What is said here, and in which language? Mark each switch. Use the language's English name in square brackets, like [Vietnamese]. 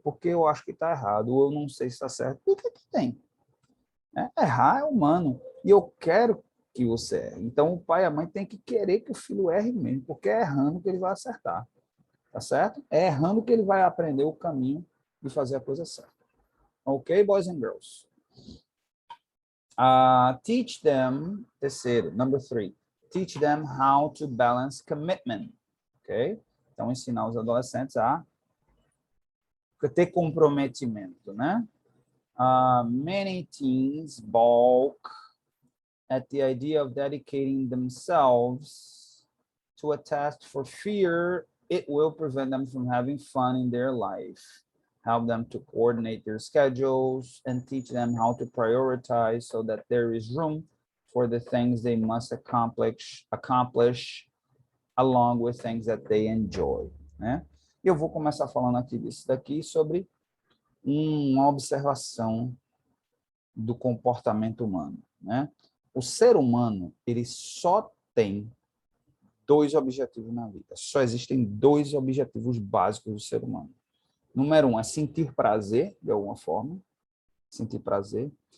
[Portuguese] Porque eu acho que está errado, ou eu não sei se está certo, o que tem? Errar é humano, e eu quero que você erre. Então, o pai e a mãe têm que querer que o filho erre mesmo, porque é errando que ele vai acertar, tá certo? É errando que ele vai aprender o caminho de fazer a coisa certa. [English] Ok, boys and girls? Teach them, terceiro, number 3, teach them how to balance commitment, ok? [Portuguese] Então, ensinar os adolescentes a ter comprometimento, né? [English] Many teens balk at the idea of dedicating themselves to a task for fear it will prevent them from having fun in their life, help them to coordinate their schedules, and teach them how to prioritize so that there is room for the things they must accomplish along with things that they enjoy, né? [Portuguese] Eu vou começar falando aqui disso daqui sobre uma observação do comportamento humano, né? O ser humano, ele só tem 2 objetivos na vida. Só existem 2 objetivos básicos do ser humano. Número 1 é sentir prazer, de alguma forma, sentir prazer.